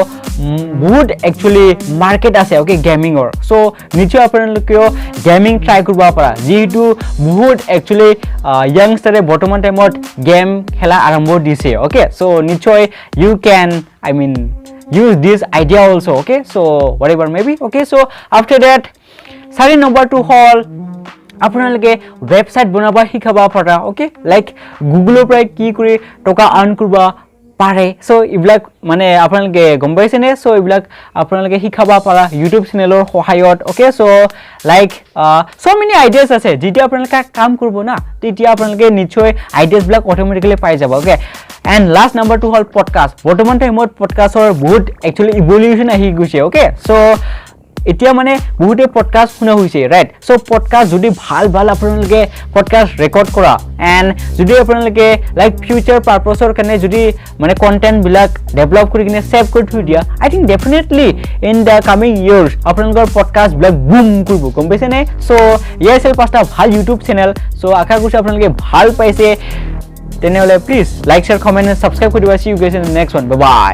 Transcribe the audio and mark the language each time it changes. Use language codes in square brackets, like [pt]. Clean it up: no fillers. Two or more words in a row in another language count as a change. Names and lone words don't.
[as] বহুত একচুয়ালি মার্কেট আছে ওকে গেমিংৰ সো নিশ্চয় আপোনালোকেও গেমিং ট্রাই কৰিব পাৰা যেহেতু বহুত একচুয়ালি ইয়াংস্টাৰে বৰ্তমান টাইমত গেম খেলা আৰম্ভ দিছে ওকে সো নিশ্চয় [en] you can I mean use this idea also okay so whatever maybe okay so after that sorry number 2 [as] hall আপোনালোকে ওয়েবসাইট বনাবা শিকাবা পাৰা ওকে লাইক গুগলৰ পৰা কি কৰি টকা আৰ্ন কৰবা পাৰে সো ইবিলাক মানে আপোনালোকে গম পাইছে নে সো ইবিলাক আপোনালোকে শিকাবা পাৰা ইউটিউব চেনেলৰ সহায়ত ওকে সো [en] like so many ideas [as] আছে যেতিয়া আপোনালোকে কাম কৰিব না তেতিয়া আপোনালোকে নিশ্চয় আইডিয়াস বিলাক অটোমেটিক্যালি পাই যাব ওকে [en] and last number 2 [as] হল পডকাস্ট বৰ্তমান টাইমত পডকাস্টৰ বহুত একচুয়ালি ইভলিউশন আহি গৈছে ওকে সো এতিয়া মানে বহুতে পডকাস্ট শুনা হৈছে ৰাইট সো পডকাস্ট যদি ভাল আপোনালোকে পডকাস্ট ৰেকৰ্ড কৰা এন্ড যদি আপোনালোকে লাইক ফিউচাৰ পাৰপাসৰ কাৰণে যদি মানে কন্টেন্ট বিলাক ডেভেলপ কৰি কিনে সেভ কৰি থৈ দিয়া [en] I think definitely in the coming years [as] আপোনালোকৰ পডকাস্ট বিলাক বুম কৰিব গম পাইছে নে সো ইয়াৰ পাঁচটা ভাল ইউটিউব চেনেল সো আশা কৰিছো আপোনালোকে ভাল পাইছে তেনেহলে [en] please like share comment and subscribe [as] কৰি দিবা [en] see you guys in the next one bye bye